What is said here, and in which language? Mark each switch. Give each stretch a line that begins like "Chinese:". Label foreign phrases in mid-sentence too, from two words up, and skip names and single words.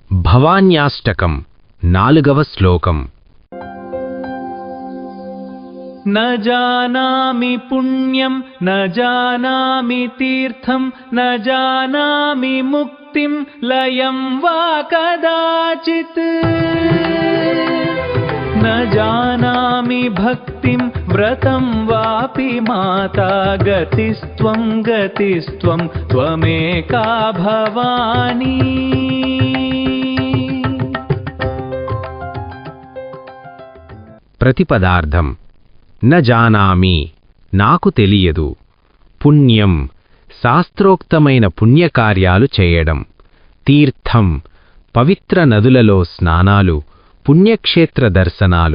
Telugu: భవాన్యాష్టకం 4వ శ్లోకం.
Sanskrit: न जानामि पुण्यं न जानामि तीर्थं न जानामि मुक्तिं लयं वा कदाचित् न जानामि भक्तिं व्रतं वापि माता गतिस्त्वं त्वमेका भवानी.
Telugu: ప్రతిపదార్థం. న జానామి నాకు తెలియదు. పుణ్యం శాస్త్రోక్తమైన పుణ్యకార్యాలు చేయడం. తీర్థం పవిత్ర నదులలో స్నానాలు, పుణ్యక్షేత్ర దర్శనాలు.